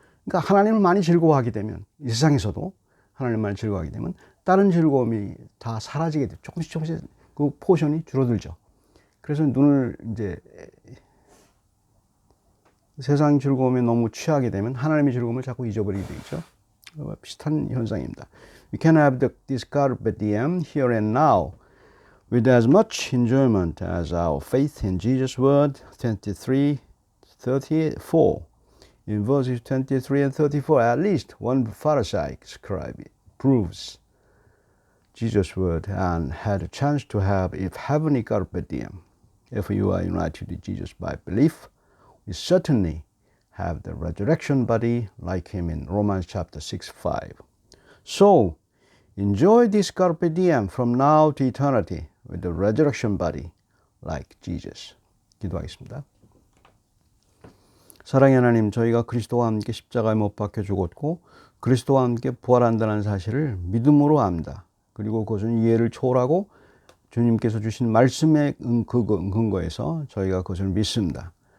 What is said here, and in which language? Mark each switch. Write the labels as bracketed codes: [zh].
[ko] 그러니까 하나님을 많이 즐거워하게 되면, 이 세상에서도 하나님을 많이 즐거워하게 되면 다른 즐거움이 다 사라지게 돼요. 조금씩 그 포션이 줄어들죠. 그래서 눈을 이제 세상 즐거움에 너무 취하게 되면 하나님의 즐거움을 자꾸 잊어버리게 되죠. 비슷한 현상입니다. [en] We can have this carpe diem here and now with as much enjoyment as our faith in Jesus' word 23:34. In verses 23 and 34, at least one Pharisaic scribe proves Jesus' word and had a chance to have a heavenly carpe diem. If you are united with Jesus by belief, we certainly have the resurrection body like him in Romans chapter 6:5. So, enjoy this carpe diem from now to eternity with the resurrection body like Jesus. [ko] 기도하겠습니다. 사랑의 하나님, 저희가 그리스도와 함께 십자가에 못 박혀 죽었고 그리스도와 함께 부활한다는 사실을 믿음으로 압니다. 그리고 그것은 이해를 초월하고 주님께서 주신 말씀의 근거에서 저희가 그것을 믿습니다.